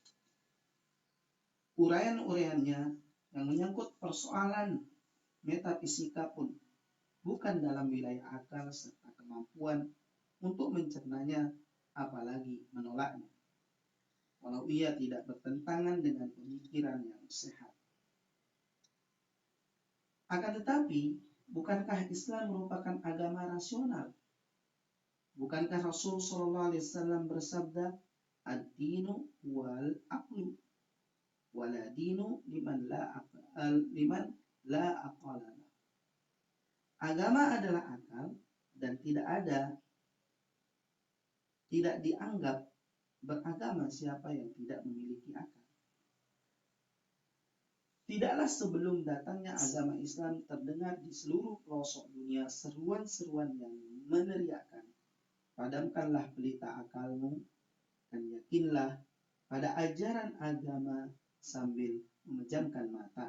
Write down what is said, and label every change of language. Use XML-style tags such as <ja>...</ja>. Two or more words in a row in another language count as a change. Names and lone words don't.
<id>Uraian-uraiannya yang menyangkut persoalan metafisika pun bukan dalam wilayah akal serta kemampuan untuk mencernanya, apalagi menolaknya, walau ia tidak bertentangan dengan pemikiran yang sehat. Akan tetapi, bukankah Islam merupakan agama rasional? Bukankah Rasul SAW bersabda,</id> <ar>الدين والعقل، ولا دين لمن لا عقل.</ar> <id>Agama adalah akal dan tidak dianggap beragama siapa yang tidak memiliki akal. Tidaklah sebelum datangnya agama Islam terdengar di seluruh pelosok dunia seruan-seruan yang meneriakkan, padamkanlah pelita akalmu dan yakinlah pada ajaran agama sambil memejamkan mata.</id>